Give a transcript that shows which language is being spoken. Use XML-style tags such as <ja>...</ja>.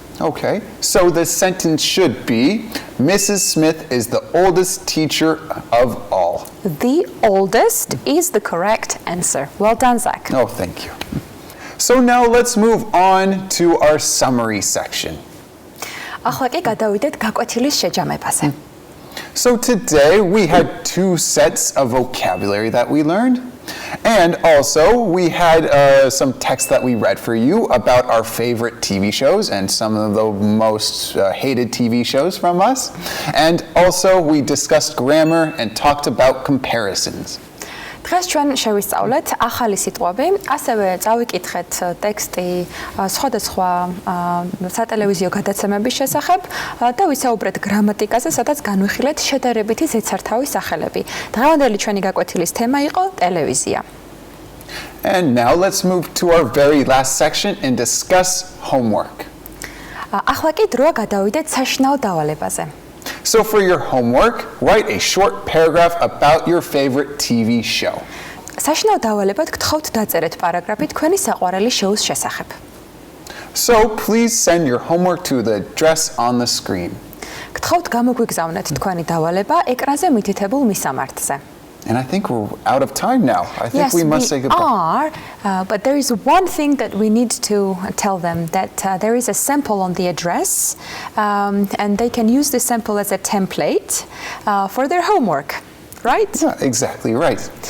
<en>Okay, so the sentence should be, Mrs. Smith is the oldest teacher of all. The oldest is the correct answer. Well done, Zach. Oh, thank you. So now let's move on to our summary section.</en> <ka>ახლა კი გადავიდეთ გაკვეთილის შეჯამებაზე.</ka> <en>So today we had two sets of vocabulary that we learned. And also, we had some text that we read for you about our favorite TV shows and some of the most hated TV shows from us. And also, we discussed grammar and talked about comparisons.</en> <ka>დღეს ჩვენ შევისწავლეთ ახალი სიტყვები, ასევე წავიკითხეთ ტექსტი სხვადასხვა სატელევიზიო გადაცემების შესახებ და ვისაუბრეთ გრამატიკაზე, სადაც განვიხილეთ შედარებითი ზეცართავის სახელები. დღევანდელი ჩვენი გაკვეთილის თემა იყო ტელევიზია.</ka> <en>And now let's move to our very last section and discuss homework.</en> <ka>ახლა კი დროა გადავიდეთ საშინაო დავალებაზე.</ka> <en>So for your homework, write a short paragraph about your favorite TV show.</en> <ka>საშინაო დავალებად გთხოვთ დაწერეთ პარაგრაფი თქვენი საყვარელი შოუს შესახებ.</ka> <en>So please send your homework to the address on the screen.</en> <ka>გთხოვთ გამოგვიგზავნეთ თქვენი დავალება ეკრანზე მითითებულ მისამართზე.</ka> <en>And I think we're out of time now. I think Yes, we must say goodbye. But there is one thing that we need to tell them, that there is a sample on the address, and they can use this sample as a template for their homework, right? Yeah, exactly right.</en>